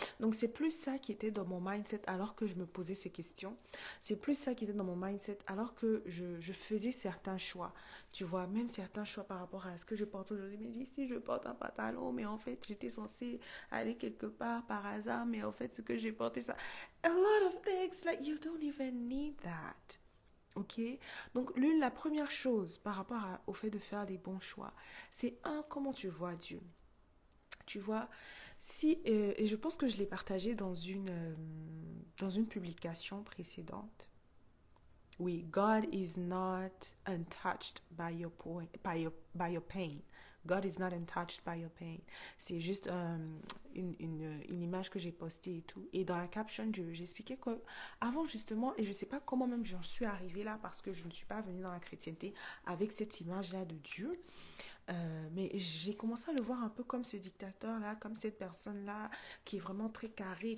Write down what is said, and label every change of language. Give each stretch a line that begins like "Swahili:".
French: Donc c'est plus ça qui était dans mon mindset alors que je me posais ces questions. C'est plus ça qui était dans mon mindset alors que je faisais certains choix. Tu vois, même certains choix par rapport à ce que je porte aujourd'hui. Mais dis, si je porte un pantalon, mais en fait j'étais censée aller quelque part par hasard, mais en fait ce que j'ai porté ça.
English: A lot of things, like you don't even need that. Ok?
French: Donc, la première chose par rapport au fait de faire des bons choix, c'est comment tu vois Dieu. Tu vois, si, et je pense que je l'ai partagé dans une publication précédente.
English: Oui, God is not untouched by your pain. God is not untouched by your pain.
French: C'est juste une image que j'ai postée et tout. Et dans la caption, j'expliquais que avant justement, et je ne sais pas comment même j'en suis arrivée là parce que je ne suis pas venue dans la chrétienté avec cette image-là de Dieu. Mais j'ai commencé à le voir un peu comme ce dictateur-là, comme cette personne-là qui est vraiment très carrée.